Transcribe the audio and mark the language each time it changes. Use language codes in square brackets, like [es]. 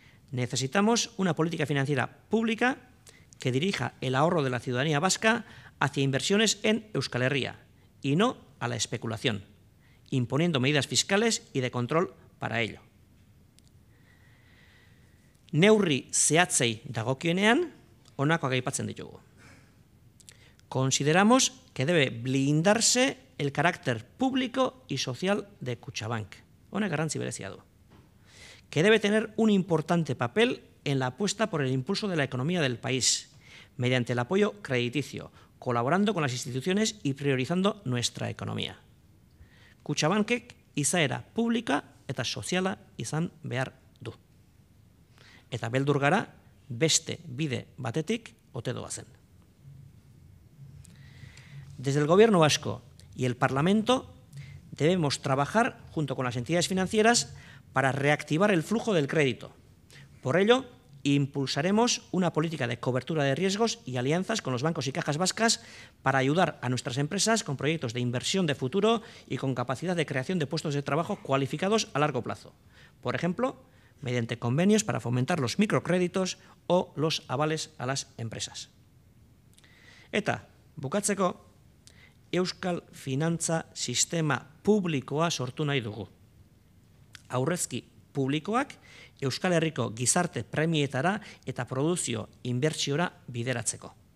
[es] Necesitamos una política financiera pública que dirija el ahorro de la ciudadanía vasca hacia inversiones en Euskal Herria y no a la especulación, imponiendo medidas fiscales y de control para ello. [eu] Neurri zehatzei dagokienean, honakoak aipatzen ditugu. [es] Consideramos que debe blindarse el carácter público y social de Kutxabank. [eu] Honek garrantzi berezia du. [es] Que debe tener un importante papel en la apuesta por el impulso de la economía del país, mediante el apoyo crediticio, colaborando con las instituciones y priorizando nuestra economía. [eu] Kutxabankek izaera publika eta soziala izan behar du. Eta beldur gara beste bide batetik ote doazen. [es] Desde el Gobierno vasco y el Parlamento debemos trabajar junto con las entidades financieras para reactivar el flujo del crédito. Por ello, impulsaremos una política de cobertura de riesgos y alianzas con los bancos y cajas vascas para ayudar a nuestras empresas con proyectos de inversión de futuro y con capacidad de creación de puestos de trabajo cualificados a largo plazo. Por ejemplo, mediante convenios para fomentar los microcréditos o los avales a las empresas. [eu] Eta, bukatzeko, Euskal Finantza Sistema publikoa sortu nahi dugu. Aurrezki publikoak Euskal Herriko gizarte premietara eta produzio inbertsiora bideratzeko.